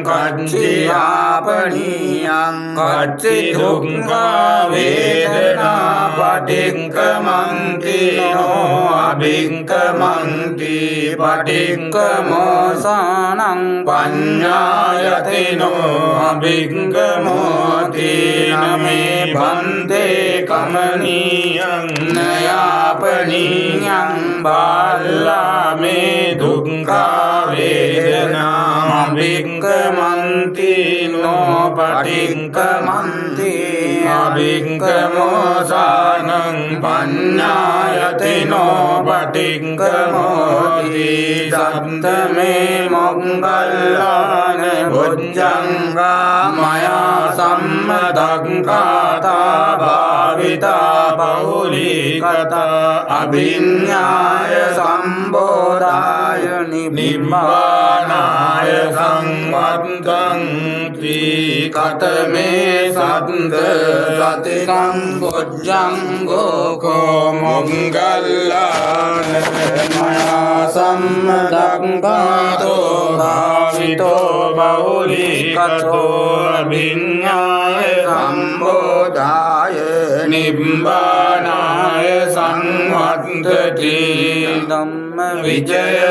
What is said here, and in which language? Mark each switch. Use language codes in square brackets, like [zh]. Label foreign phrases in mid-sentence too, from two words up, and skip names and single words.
[pi] කච්චියාපනීයං කච්චි දුක්ඛා වේදනා පටික්ඛමන්ති නෝ අභික්ඛමන්ති පටික්ඛමෝසානං පඤ්ඤායතිනෝ අභික්ඛමෝති නමේ බන්තේ කමනීයං නයාපනීයං බාල්ලා මේ දුක්ඛා වේදනා අභික්ඛමන්ති නෝ පටික්ඛමන්ති අභික්ඛමෝසානං පඤ්ඤායතිනෝ පටික්ඛමෝති සත්තමේ මොග්ගල්ලාන බොජ්ජංගා මයා සම්මදක්ඛාතා භාවිතා බහුලීකතා අභිඤ්ඤාය සම්බෝධාය නිබ්බානාය සංවත්තන්ති කතමේ සත්ත සතිකං බොජ්ජංගෝ කෝ මොග්ගල්ලාන මයා සම්මදක්ඛාතෝ භාවිතෝ බහුලීකතෝ අභිඤ්ඤාය සම්බෝධාය නිබ්බානාය සංවත්තති ධම්ම විජය